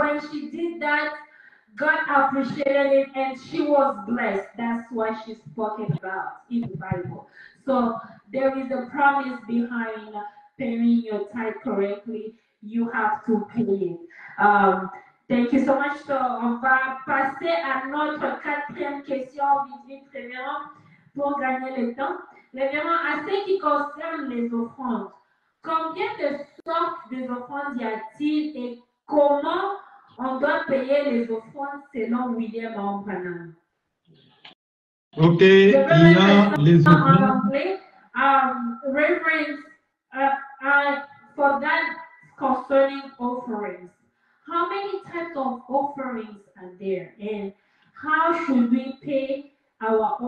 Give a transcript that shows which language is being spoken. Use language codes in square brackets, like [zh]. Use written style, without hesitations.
[en] When she did that, God appreciated it and she was blessed. That's what she's talking about in the Bible. So there is a promise behind paying your tithe correctly. You have to pay it. Thank you so much. [fr] So, on va passer à notre quatrième question, vite, révérend, pour gagner le temps. Révérend, à ce qui concerne les offrandes, combien de sortes d'offrandes y a-t-il et comment on doit payer les offrandes selon William Branham? Ok, il y a les offrandes. [en] Reverend, for that concerning offerings, how many types of offerings are there, and how should we pay our